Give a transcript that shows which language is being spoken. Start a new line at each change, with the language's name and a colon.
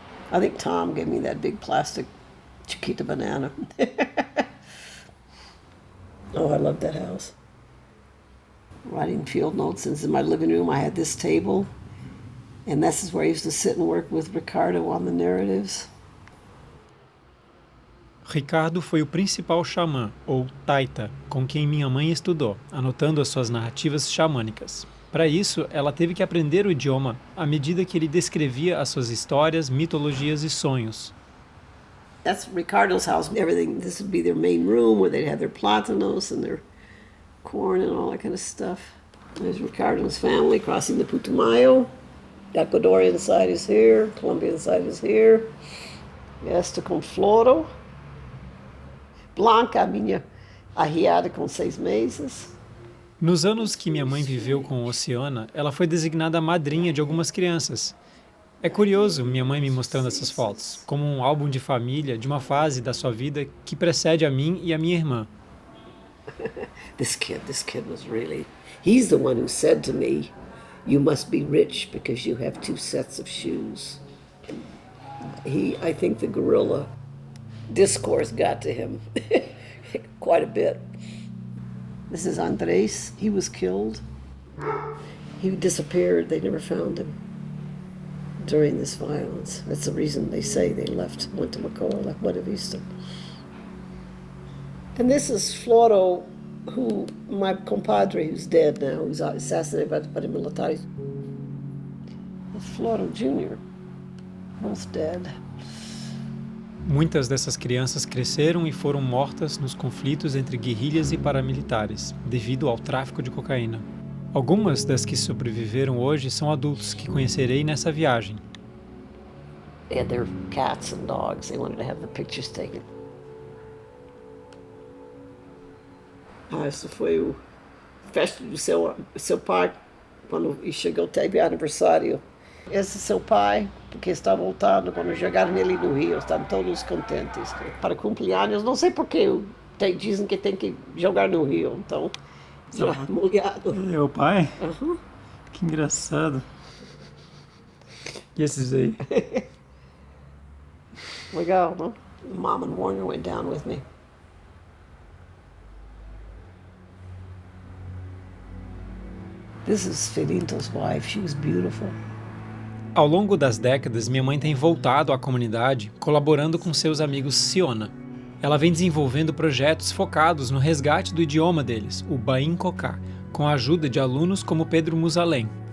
English: I think Tom gave me that big plastic Chiquita banana. Oh, I love that house. Writing field notes. In my living room, I had this table. And this is where I used to sit and work with Ricardo on the narratives.
Portuguese: Ricardo foi o principal xamã, ou taita, com quem minha mãe estudou, anotando as suas narrativas xamânicas. Para isso, ela teve que aprender o idioma à medida que ele descrevia as suas histórias, mitologias e sonhos.
English: That's Ricardo's house. Everything. This would be their main room where they'd have their plátanos and their corn and all that kind of stuff. There's Ricardo's family crossing the Putumayo. The Ecuadorian side is here. Colombian side is here.
Portuguese: Esta com Floro. Blanca, a minha arriada com 6 meses. Nos anos que minha mãe viveu com Oceana, ela foi designada madrinha de algumas crianças. É curioso minha mãe me mostrando essas fotos, como um álbum de família de uma fase da sua vida que precede a mim e a minha irmã.
English: This kid was really... He's the one who said to me, you must be rich because you have 2 sets of shoes. I think the guerrilla discourse got to him quite a bit. This is Andres. He was killed. He disappeared. They never found him during this violence. That's the reason they say they went to Macoa, left Buena Vista. And this is Floro, my compadre, who's dead now, who's assassinated by the paramilitares. Floro Jr., both dead.
Portuguese: Muitas dessas crianças cresceram e foram mortas nos conflitos entre guerrilhas e paramilitares, devido ao tráfico de cocaína. Algumas das que sobreviveram hoje são adultos que conhecerei nessa viagem.
English: They had their cats and dogs. They wanted to have the pictures taken.
Portuguese: Esse foi o festa do seu pai, quando chegou, teve aniversário. Esse seu pai, porque está voltando, quando jogaram nele no Rio, estavam todos contentes. Para cumpleaños, não sei porquê, dizem que tem que jogar no Rio, então, molhado. Meu pai? Uhum. Que engraçado. E esses aí? Legal, não?
English: Mom and Warner went down with me. This is Felinto's wife, she was beautiful.
Portuguese: Ao longo das décadas, minha mãe tem voltado à comunidade, colaborando com seus amigos Ciona. Ela vem desenvolvendo projetos focados no resgate do idioma deles, o Bain Cocá, com a ajuda de alunos como Pedro Musalem.